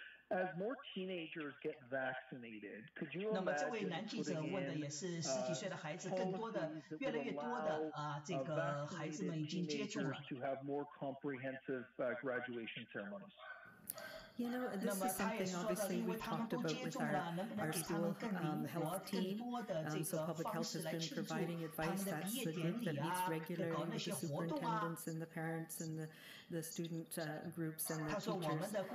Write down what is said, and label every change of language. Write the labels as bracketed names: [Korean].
[English] As more teenagers get vaccinated, could you [Chinese] 那么这位男记者问的也是10几岁的孩子，更多的越来越多的这个孩子们已经接种了。 [English] to have more comprehensive graduation ceremonies? You know, this is something obviously we've talked about with our school health team. So public health has been providing advice. That's the group that meets regularly with the superintendents and the parents and the student groups and the teachers.